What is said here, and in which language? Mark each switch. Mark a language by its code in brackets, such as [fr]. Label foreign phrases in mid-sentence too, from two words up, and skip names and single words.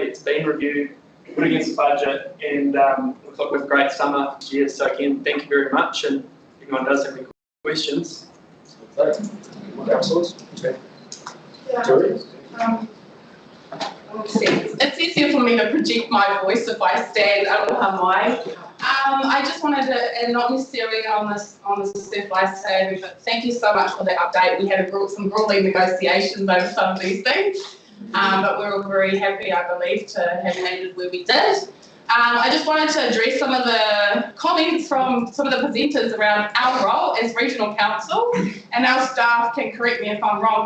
[en] It's been reviewed, put against the budget, and looks like we have a great summer this year. So again, thank you very much. And if anyone does have any questions. Councillors? It's easier for me to project my voice if I stand [mi] aroha mai. [en] I just wanted to, and not necessarily on this surf life saving, but thank you so much for the update. We had some grueling negotiations over some of these things, but we were very happy, I believe, to have landed where we did. I just wanted to address some of the comments from some of the presenters around our role as regional council, and our staff can correct me if I'm wrong.